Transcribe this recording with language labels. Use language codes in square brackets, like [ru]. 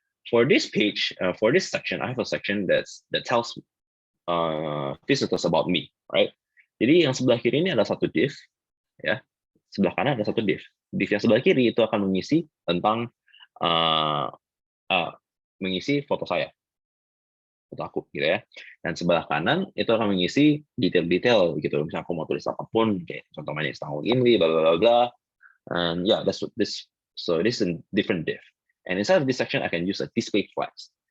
[en] For this page, for this section, I have a section that tells visitors about me, right? [id] Jadi yang sebelah kiri ini ada satu div, ya. Sebelah kanan ada satu div. Div yang sebelah kiri itu akan mengisi tentang mengisi foto saya, foto aku, gitu ya. Dan sebelah kanan itu akan mengisi detail-detail, gitu. Misalnya aku mau tulis apapun, kayak contoh mainnya tentang Gimli, bla bla bla. [en] And yeah, that's what this. So this is a different div. And inside of this section, I can use a display flags.